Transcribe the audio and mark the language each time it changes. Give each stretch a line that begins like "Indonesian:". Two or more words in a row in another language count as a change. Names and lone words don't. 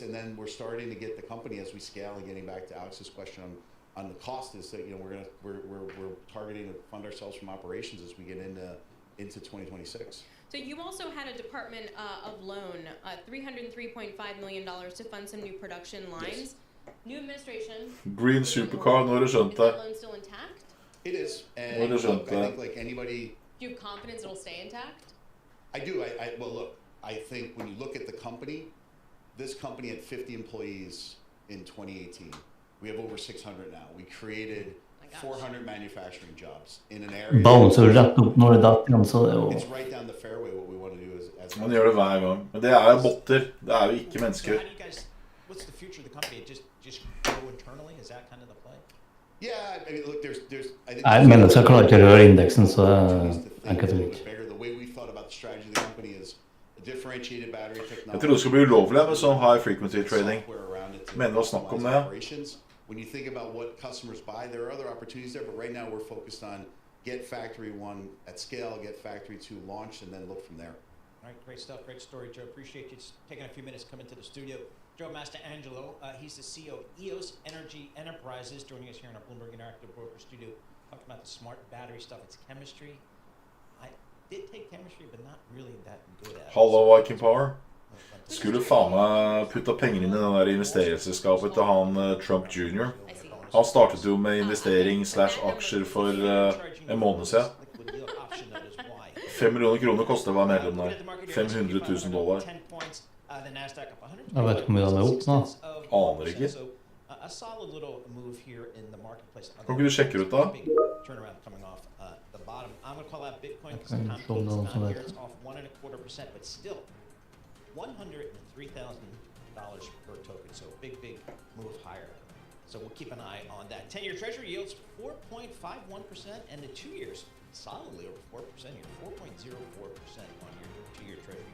English: And then we're starting to get the company as we scale. And getting back to Alex's question on the cost is that we're targeting to fund ourselves from operations as we get into 2026. So you also had a Department of Loan, $303.5 million to fund some new production lines. Yes. New administration. Green Supercar,
Norwegian: nå har du skjønt
English: Is
Norwegian: det.
English: that loan still intact? It is.
Norwegian: Nå har du
English: And
Norwegian: skjønt
English: look, I think
Norwegian: det.
English: like anybody, Do you have confidence it'll stay intact? I do. Well, look, I think when you look at the company, this company had 50 employees in 2018. We have over 600 now. We created 400 manufacturing jobs in an area.
Norwegian: Bouncer rett opp når det datt igjen, så det er jo...
English: It's right down the fairway what we want to do as
Norwegian: Man gjør det hver gang. Men det er jo botter. Det er jo ikke mennesker.
English: How do you guys? What's the future of the company? Just grow internally? Is that kind of the play? Yeah, I mean, look, there's I think
Norwegian: Nei, mennesker klarer ikke å røre indeksen, så det er enkelt og greit.
English: bigger. The way we thought about the strategy of the company is a differentiated battery technology.
Norwegian: Jeg tror det skal bli ulovlig med sånn
English: high frequency trading. Software around it to
Norwegian: Men det var snakk om det.
English: operations. When you think about what customers buy, there are other opportunities there, but right now we're focused on get factory 1 at scale, get factory 2 launched, and then look from there. All right, great stuff, great story, Joe. Appreciate you taking a few minutes to come into the studio. Joe Mastrangelo, he's the CEO of EOS Energy Enterprises, joining us here in our Bloomberg Interactive Broker studio, talking about the smart battery stuff. It's chemistry. I did take chemistry, but not really that good at it.
Norwegian: Hallo, Viking Power. Skulle faen meg putta penger inn i den der investeringsselskapet til han Trump Jr. Han startet jo med investering / aksjer for en måned siden. 5 millioner kroner koster hver medlem der. $500,000. Jeg vet ikke hvor mye han er opp nå. Aner ikke.
English: A solid little move here in the marketplace.
Norwegian: Kan ikke du sjekke ut da?
English: Turnaround coming off the bottom. I'm going to call out Bitcoin because Okay, the time show close them is some not of here. it. It's off 1.25%, but still $103,000 per token. So big move higher. So we'll keep an eye on that. 10-year Treasury yields 4.51%, and the 2 years solidly over 4% here, 4.04% on your 2-year Treasury.